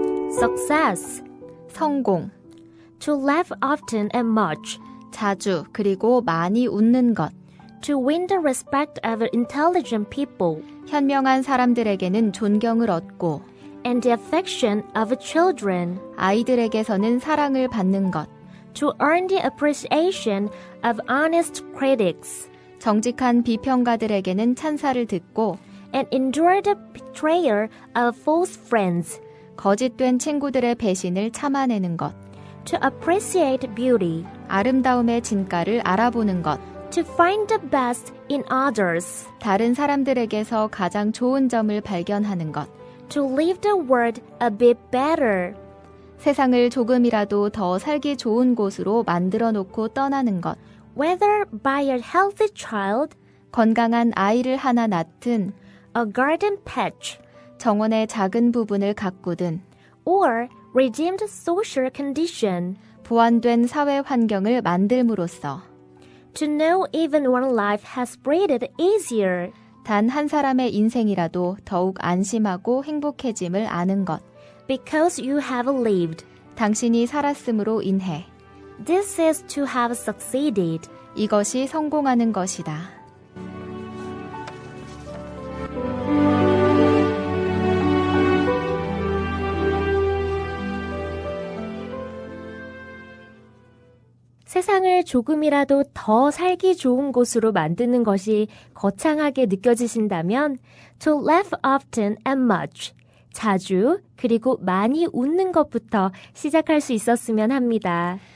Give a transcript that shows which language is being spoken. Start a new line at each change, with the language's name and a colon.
English: Success,
Korean: 성공,
English: to laugh often and much,
Korean: 자주 그리고 많이 웃는 것,
English: to win the respect of intelligent people,
Korean: 현명한 사람들에게는 존경을 얻고
English: and the affection of children,
Korean: 아이들에게서는 사랑을 받는 것,
English: to earn the appreciation of honest critics,
Korean: 정직한 비평가들에게는 찬사를 듣고
English: and endure the betrayal of false friends,
Korean: 거짓된 친구들의 배신을 참아내는 것,
English: to appreciate beauty,
Korean: 아름다움의 진가를 알아보는 것,
English: to find the best in others,
Korean: 다른 사람들에게서 가장 좋은 점을 발견하는 것,
English: to leave the world a bit better,
Korean: 세상을 조금이라도 더 살기 좋은 곳으로 만들어 놓고 떠나는 것,
English: whether by a healthy child,
Korean: 건강한 아이를 하나 낳든
English: a garden patch,
Korean: 정원의 작은 부분을 가꾸든
English: or redeemed social condition.
Korean: 보완된 사회 환경을 만들므로써
English: To know even one life has breathed easier.
Korean: 단 한 사람의 인생이라도 더욱 안심하고 행복해짐을 아는 것.
English: Because you have lived.
Korean: 당신이 살았음으로 인해.
English: This is to have succeeded.
Korean: 이것이 성공하는 것이다. 세상을 조금이라도 더 살기 좋은 곳으로 만드는 것이 거창하게 느껴지신다면
English: to laugh often and much,
Korean: 자주 그리고 많이 웃는 것부터 시작할 수 있었으면 합니다.